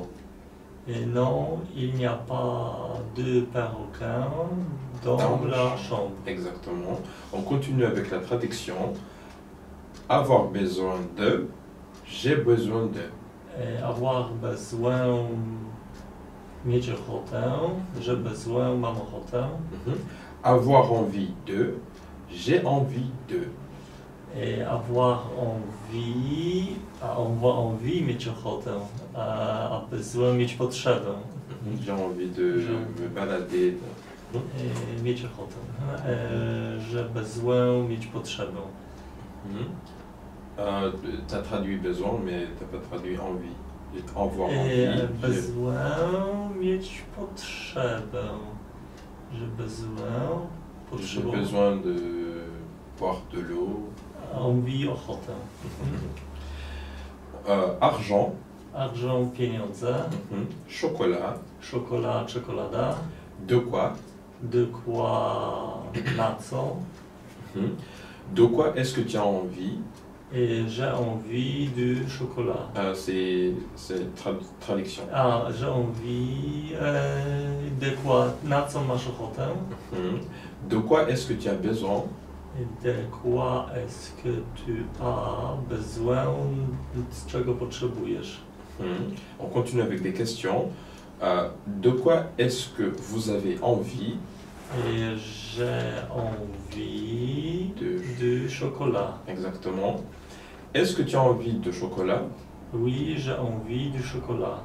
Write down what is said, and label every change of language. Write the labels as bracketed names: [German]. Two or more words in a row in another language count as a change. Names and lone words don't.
[French] Et non, il n'y a pas de perroquet dans Dans la chambre. Exactement. On continue avec la traduction. Avoir besoin de, j'ai besoin de. Et avoir besoin, [Polish] mieć ochotę, [French] j'ai besoin, [Polish] mam ochotę. Mhm. [French] Avoir envie de, j'ai envie de. Et avoir envie, [Polish] mieć ochotę, a besoin, mieć potrzebę. [French] J'ai envie de me balader. [Polish] Et mieć ochotę. [French] J'ai besoin, [Polish] mieć potrzebę. Mhm. [French] Tu as traduit besoin, mais tu n'as pas traduit envie. Avoir Et envie. besoin, [Polish] mieć potrzebę. [French] J'ai besoin, J'ai [Polish] potrzebę. [French] besoin de boire de l'eau. [Polish] Envie, ochotę. [French] Argent. [Polish] Argent, pieniądze. [French] Mhm. Chocolat. [Polish] Czokolada, czekolada. [French] De quoi? De quoi, [Polish] na co? Mhm. [French] De quoi est-ce que tu as envie? Et j'ai envie de chocolat. C'est traduction. J'ai envie de quoi, [Polish] na co masz ochotę? Mhm. [French] De quoi est-ce que tu as besoin? Et de quoi est-ce que tu as besoin? [Polish] Z czego potrzebujesz? Mhm. [French] On continue avec des questions. De quoi est-ce que vous avez envie? Et j'ai envie de chocolat. Exactement. Est-ce que tu as envie de chocolat? Oui, j'ai envie de chocolat.